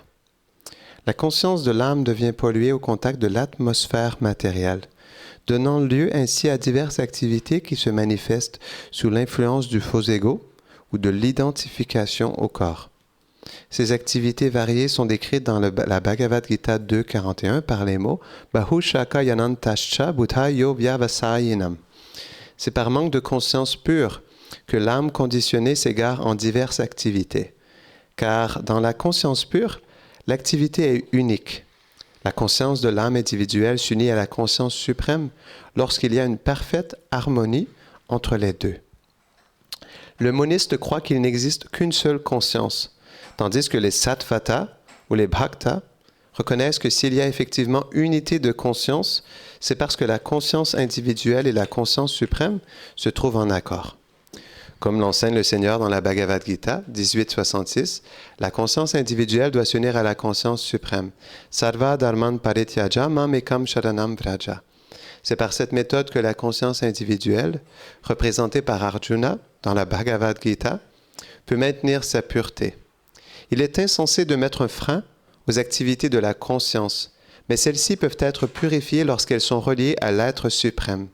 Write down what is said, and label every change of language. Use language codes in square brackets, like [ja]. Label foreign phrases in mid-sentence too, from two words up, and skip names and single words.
[fr] La conscience de l'âme devient polluée au contact de l'atmosphère matérielle, donnant lieu ainsi à diverses activités qui se manifestent sous l'influence du faux ego ou de l'identification au corps. Ces activités variées sont décrites dans la Bhagavad Gita 2.41 par les mots [sa] Bahushaka yanantascha buddhayo vyavasayinam. [fr] C'est par manque de conscience pure que l'âme conditionnée s'égare en diverses activités. Car dans la conscience pure, l'activité est unique. La conscience de l'âme individuelle s'unit à la conscience suprême lorsqu'il y a une parfaite harmonie entre les deux. Le moniste croit qu'il n'existe qu'une seule conscience, tandis que les sattvata ou les bhaktas reconnaissent que s'il y a effectivement unité de conscience, c'est parce que la conscience individuelle et la conscience suprême se trouvent en accord. Comme l'enseigne le Seigneur dans la Bhagavad Gita 18.66, la conscience individuelle doit s'unir à la conscience suprême. [sa] Sarva dharman parityaja mamekam sharanam vraja. [fr] C'est par cette méthode que la conscience individuelle, représentée par Arjuna dans la Bhagavad Gita, peut maintenir sa pureté. Il est insensé de mettre un frein aux activités de la conscience, mais celles-ci peuvent être purifiées lorsqu'elles sont reliées à l'être suprême.